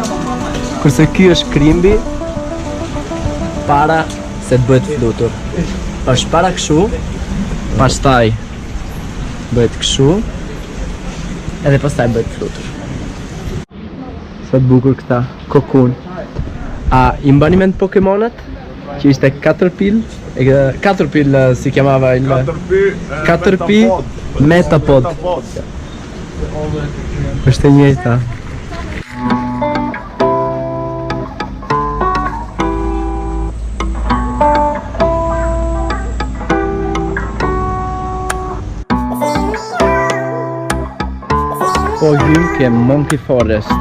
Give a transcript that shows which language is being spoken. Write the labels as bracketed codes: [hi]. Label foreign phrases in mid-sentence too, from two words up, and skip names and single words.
[sq] Kurse ky është krimbi para se të bëhet flutur. Është para kështu, pastaj bëhet kështu, edhe pastaj bëhet flutur. Sa të bukur këta, kokun. A i mbani mend Pokemonët? Që ishte [it] Caterpillar, si chiamava il Caterpillar Metapod. [sq] Është e njëjta. Po hym ke Monkey Forest.